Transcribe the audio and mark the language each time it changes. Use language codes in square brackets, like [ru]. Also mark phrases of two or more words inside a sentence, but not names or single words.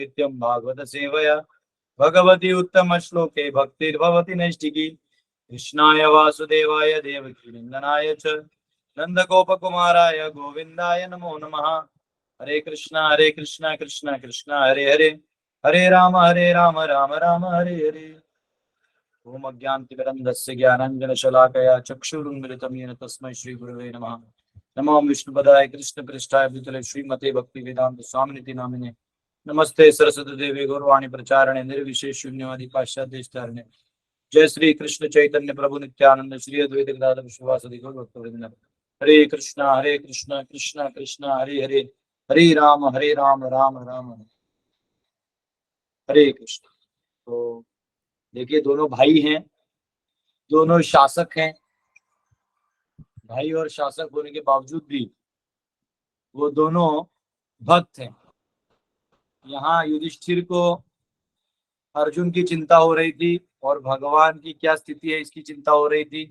[sa] नित्यं भागवत सेवया भगवती उत्तम श्लोके भक्तिर्भवति नैष्टिकी। कृष्णाय वासुदेवाय देवकी नंदनाय च नंदगोपकुमाराय गोविंदाय नमो नमः। हरे कृष्णा कृष्णा कृष्णा हरे हरे, हरे राम राम राम हरे हरे। ओम अज्ञानतिमिरन्धस्य ज्ञानाञ्जनशलाकया चक्षुरुन्मिलितं येन तस्मै श्रीगुरवे नमः। नमो विष्णुपदाय कृष्णपृष्ठाय भूतले श्रीमते भक्तिवेदांत स्वामिनिति नामिने। नमस्ते सरस्वती देवी गौरवाणी प्रचारणे निर्विशेष शून्यवादी पाश्चात्य। जय श्री कृष्ण चैतन्य प्रभु नित्यानंद श्री अद्वैत गदाधर श्रीवासदि गौर भक्तवृंद। हरे कृष्णा कृष्णा कृष्णा हरे हरे, हरे राम राम राम हरे कृष्ण। [hi] तो देखिए, दोनों भाई हैं, दोनों शासक हैं। भाई और शासक होने के बावजूद भी वो दोनों भक्त हैं। यहाँ युधिष्ठिर को अर्जुन की चिंता हो रही थी और भगवान की क्या स्थिति है इसकी चिंता हो रही थी।